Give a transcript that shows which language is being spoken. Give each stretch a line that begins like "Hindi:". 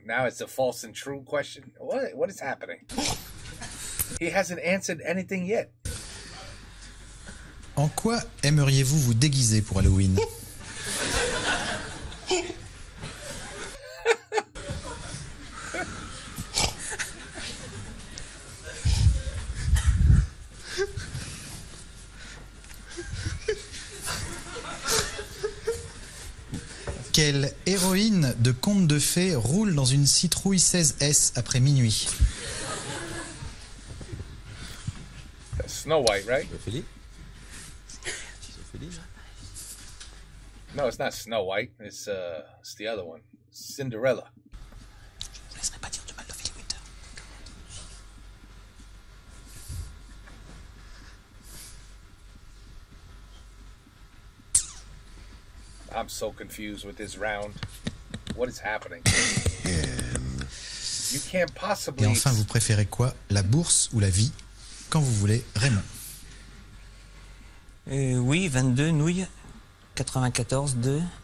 English: Now it's a false and true question. What is happening? He hasn't answered anything yet.
French: En quoi aimeriez-vous vous déguiser pour Halloween? Quelle héroïne de conte de fées roule dans une citrouille 16S après minuit?
English: Snow White, right?
French: Ophélie.
English: No, it's not Snow White. It's the other one, Cinderella.
French: Je ne laisserai pas dire du mal d'Ophélie Winter.
English: I'm so confused with this round. What is happening? You can't possibly...
French: Et enfin, vous préférez quoi? La bourse ou la vie? Quand vous voulez, Raymond. Oui, 22, nouilles. 94, 2.